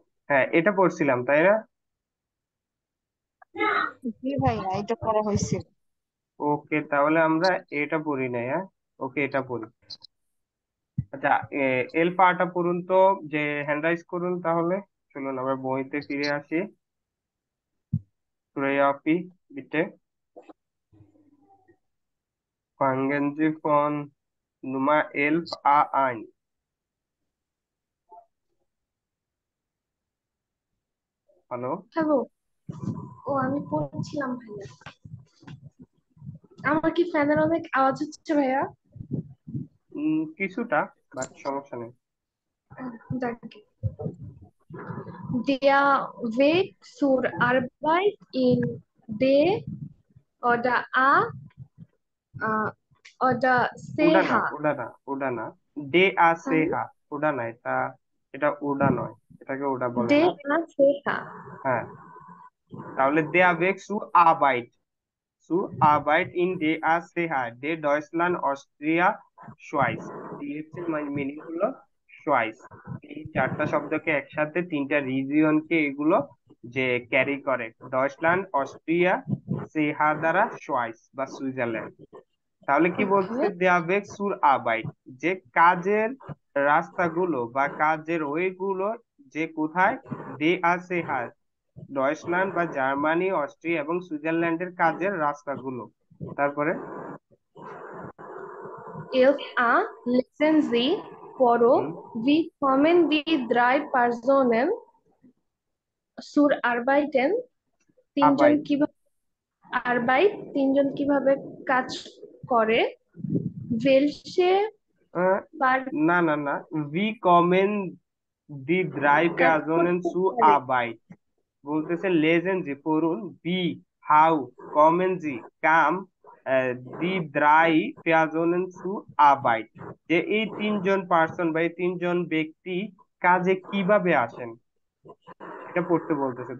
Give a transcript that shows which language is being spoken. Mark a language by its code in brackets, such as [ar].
[bn] হ্যাঁ, এটা পড়ছিলাম তাই না? জি ভাইয়া, এটা করা হয়েছে। ওকে, তাহলে আমরা এটা পড়ি নাই, হ্যাঁ, ওকে, এটা পড়ি। আচ্ছা, এল পাটা পড়ুন তো, যে হ্যান্ড রাইজ করুন তাহলে। চলুন আমরা বইতে ফিরে আসি। [de] Freie bitte. Fangen Sie von Nummer 11 A1. [bn] Hello. Hello. ও আমি পড়ছিলাম ভাইয়া। আমার কি ফ্যানের অনেক আওয়াজ হচ্ছে ভাইয়া? কিছুটা, বাট সমস্যা নেই। [de] Danke. Der Weg zur Arbeit in D oder A oder [bn] ওডা না, [de] CH. [bn] ওডা না, ওডা না। ডে আ হুম, সেহা, ওডা না, এটা এটা ওডা নয়, এটাকে ওডা বলে D না। A CH. হ্যাঁ, তাহলে দেয়া বেক সু আবাইট, সু আবাইট in day a সেহা, day Deutschland Austria শোয়াইস। Dx এর মিনিং হলো শোয়াইস। এই চারটা শব্দকে একসাথে তিনটা রিজিয়নকে এগুলো যে ক্যারি করে, ডয়চল্যান্ড, অস্ট্রিয়া, সেহা দ্বারা শোয়াইস বা সুইজারল্যান্ড। তাহলে কি বলতেছে, [en] Okay. [bn] দেয়া বেক সুর আবাইট, যে কাজের রাস্তাগুলো বা কাজের ওয়েগুলো যে কোথায়, দে আছে হার, ডয়েচল্যান্ড বা জার্মানি, অস্ট্রিয়া এবং সুইজারল্যান্ডের কাজের রাস্তাগুলো। তারপরে 11a. [de] Lesen Sie [bn] পড়ো, হুম, [de] wie kommen die drei Personen zur Arbeiten? [bn] তিনজন আবাইট, কিভাবে Arbeit, তিনজন কিভাবে কাজ করে? [de] Welche Par [bn] না না না, ভি কমেন দি ড্রাই কাজ পেয়াজোনেন করতে সু পারে? আবাইট, বলতেছে লেজেন জি পড়ুন, বি হাউ, কমেন জি কাম, দি দ্রাই পেয়াজোনেন সু আবাইট, যে এই তিনজন পার্সন বা এই তিনজন ব্যক্তি কাজে কিভাবে আসেন এটা পড়তে বলতেছে।